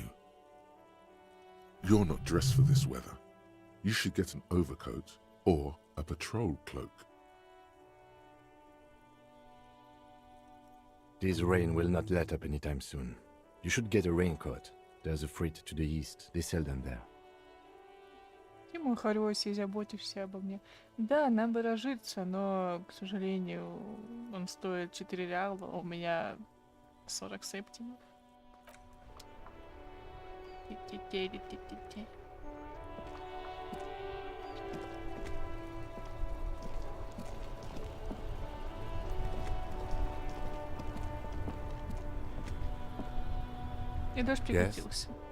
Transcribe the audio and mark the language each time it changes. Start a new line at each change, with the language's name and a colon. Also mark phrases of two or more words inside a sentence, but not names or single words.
English: You're not dressed for this weather. You should get an overcoat or a patrol cloak. This rain will not let up anytime soon. You should get a raincoat. There's a freight to the east. They sell them there.
Russian: Ты мой хороший, заботишься обо мне. Да, нам бы разжиться, но, к сожалению, он стоит 4 реала, а у меня 40 септимов. Ти-ти-ти-ти-ти-ти. И дождь прекратился.